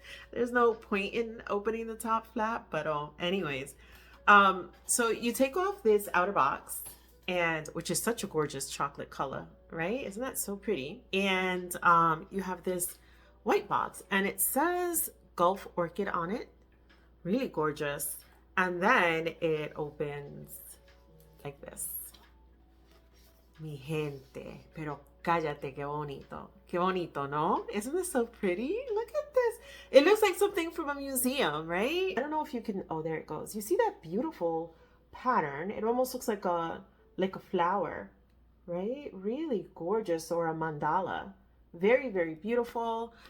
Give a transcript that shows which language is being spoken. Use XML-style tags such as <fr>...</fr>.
<en>There's no point in opening the top flap, but anyways, so you take off this outer box, and which is such a gorgeous chocolate color, right? Isn't that so pretty? And you have this white box, and it says Gulf Orchid on it. Really gorgeous. And then it opens like this.</en> <es>Mi gente, pero cállate, qué bonito. Qué bonito, no?</es> <en>Isn't this so pretty? Look at this. It looks like something from a museum, right? I don't know if you can, oh, there it goes. You see that beautiful pattern? It almost looks like a flower, right? Really gorgeous, or a mandala. Very, very beautiful.</en>